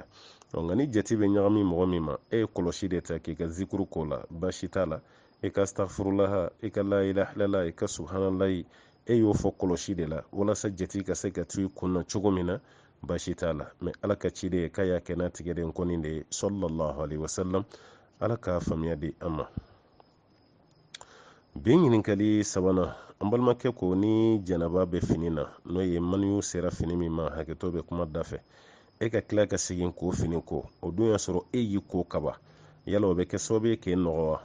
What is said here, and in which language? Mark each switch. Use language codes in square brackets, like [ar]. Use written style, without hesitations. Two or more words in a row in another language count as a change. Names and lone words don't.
[bm] Nka ni jate bɛ ɲagami mɔgɔ min ma, e ye kɔlɔsi de ta k'i ka zikuru k'o la, baasi t'a la. E ka astaghfirullah, e ka [ar] لا إله إلا الله, [bm] e ka subhanallah, e y'o fɔ kɔlɔsi de la walasa jate ka se ka to i kunna cogo min na, baasi t'a la. Mɛ Ala ka ciden ye k'a y'a kɛ n'a tigɛden kɔni de ye [ar] صلى الله عليه وسلم. [bm] Ala ka faamuya di an ma. Bi ɲininkali sabanan, an balimakɛ ko ni janaba bɛ fini na, n'o ye maniyu sera fini min ma hakɛto bɛ kuma da fɛ, e ka tila ka segin k'o fini ko, o dun y'a sɔrɔ e y'i ko kaba, yala o bɛ kɛ sababu ye k'e nɔgɔ wa?